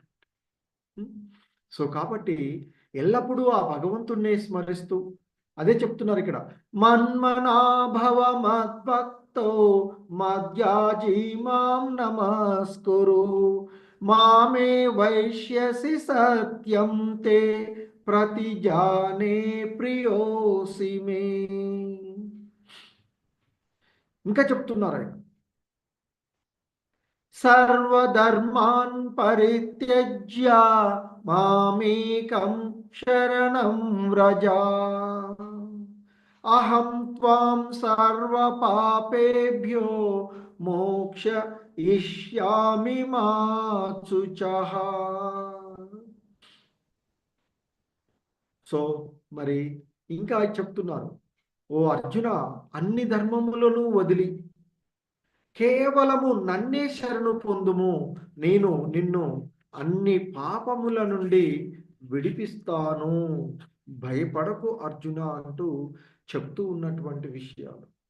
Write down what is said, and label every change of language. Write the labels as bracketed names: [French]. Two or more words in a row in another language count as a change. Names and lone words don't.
[Telugu] సో కాబట్టి ఎల్లప్పుడూ ఆ భగవంతుణ్ణి స్మరిస్తూ అదే చెప్తున్నారు ఇక్కడ, [Sanskrit] మన్మనాభవ మద్భక్తో మద్యాజీ మాం నమస్కురు మామే వైష్యసి సత్యం తే ప్రతిజానే ప్రియోసి మే. [Telugu] ఇంకా చెప్తున్నారు ఆయన, [Sanskrit] సర్వధర్మాన్ పరిత్యజ్య మామేకం శరణం వ్రజ అహం త్వాం సర్వ పాపేభ్యో మోక్షయిష్యామి మా శుచః. [Telugu] సో మరి ఇంకా చెప్తున్నారు, ఓ అర్జున, అన్ని ధర్మములను వదిలి కేవలము నన్నే శరణు పొందుము, నేను నిన్ను అన్ని పాపముల నుండి విడిపిస్తాను, భయపడకు అర్జున అంటూ చెప్తూ ఉన్నటువంటి విషయాలు.